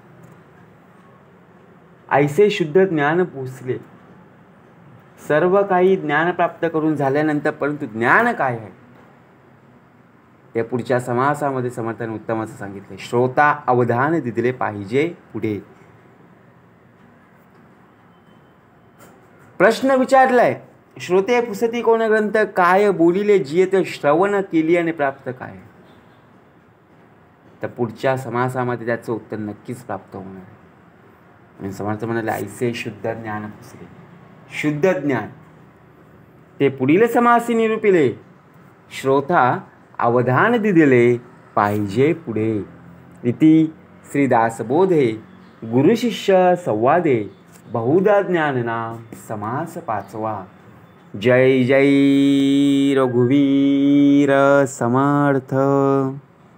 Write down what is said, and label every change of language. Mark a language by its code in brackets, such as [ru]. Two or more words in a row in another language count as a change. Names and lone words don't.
[mr] ऐसे शुद्ध ज्ञान पुसले, सर्व काही ज्ञान प्राप्त करून झाल्यानंतर परंतु ज्ञान काय आहे ते पुढच्या समासामध्ये समर्थन उत्तम असं सांगितले. श्रोता अवधान दिले पाहिजे पुढे. प्रश्न विचारलाय, श्रोते पुसती कोण ग्रंथ, काय बोलिले जियत श्रवण केली आणि प्राप्त काय. तर पुढच्या समासामध्ये त्याचं उत्तर नक्कीच प्राप्त होणार आहे. आणि समर्थ म्हणाले ऐसे शुद्ध ज्ञान पुसले, शुद्ध ज्ञान ते पुढील समासी निरूपिले. श्रोता अवधान दिले पाहिजे पुढे. [sa] इति श्रीदासबोधे गुरुशिष्य संवादे बहुधा ज्ञानना समास 5वा. [mr] जय जय रघुवीर समर्थ.